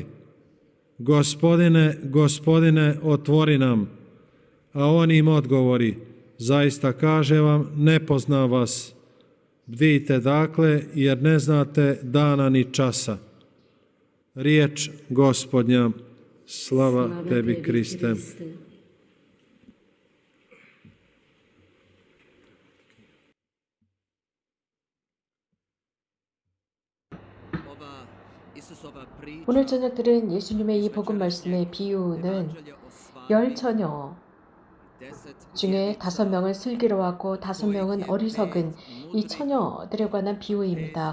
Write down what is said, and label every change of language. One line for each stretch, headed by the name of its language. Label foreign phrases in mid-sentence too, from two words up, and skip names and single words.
Croatian: Gospodine, Gospodine, otvori nam. A on im odgovori, zaista kaže vam, ne poznam vas. Bdijte dakle, jer ne znate dana ni časa. Riječ Gospodnja, slava tebi, Kriste.
Korean: 오늘 저녁 들은 예수님의 이 복음 말씀의 비유는 10처녀 중에 5명은 슬기로웠고 5명은 어리석은 이 처녀들에 관한 비유입니다.